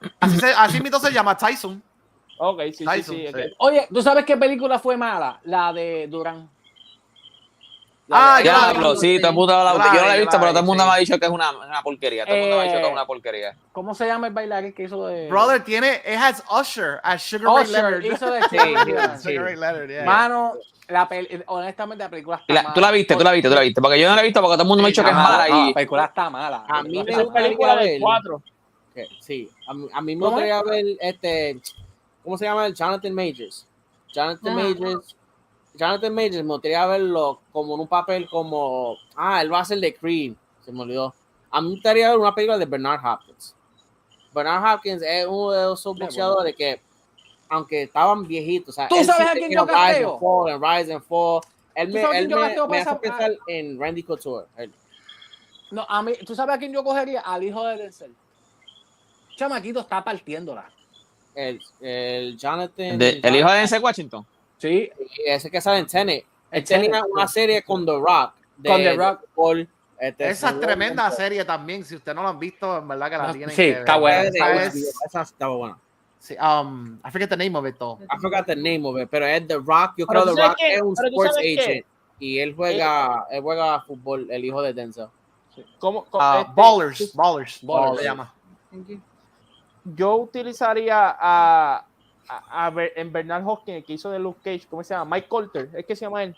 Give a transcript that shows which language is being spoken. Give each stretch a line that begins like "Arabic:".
Spanish: Así mismo se llama Tyson. Ok, sí. Oye, ¿tú sabes qué película fue mala? La de Durán. Sí, todo el mundo yo no la he visto, pero todo el mundo me ha dicho que es una porquería. Todo el mundo me ha dicho que es una porquería. ¿Cómo se llama el bailarín que hizo de...?
English: Brother, it has Usher as Sugar Ray Leonard.
Spanish: Hizo de Sugar Ray Leonard, yeah. Mano, honestamente la película está mala. ¿Tú la viste? Porque yo no la he visto porque todo el mundo me ha dicho que es mala. La película está mala. A mí me gusta película de 4. Sí, a mí me gustaría ver ¿cómo se llama? Jonathan Majors. Jonathan Majors me gustaría verlo como en un papel como él va a ser de Creed, se me olvidó. A mí me gustaría ver una película de Bernard Hopkins. Bernard Hopkins es uno de esos boxeadores que, aunque estaban viejitos, o sea, ¿tú sabes a quién yo casteo? Rise and Fall. Él me hace pensar en Randy Couture. No, a mí, ¿tú sabes a quién yo cogería? Al hijo de Denzel. Chamaquito está partiéndola. El Jonathan. ¿El hijo de Denzel Washington? Sí. Ese que sale en Tenet. Él tenía una serie con The Rock. Con The Rock. Esa es tremenda serie también. Si usted no la han visto, en verdad que la tienen sí, que ver. está buena. Esa estaba buena.
English: Sí, I forget the name of it, though. I forgot the name of it,
Spanish: pero es The Rock. Yo creo The Rock es un sports agent. Y él juega fútbol, el hijo de Denzel. Ballers se llama. Yo utilizaría a Bernard Hopkins, que hizo de Luke Cage, ¿cómo se llama? Mike Colter, ¿es que se llama él?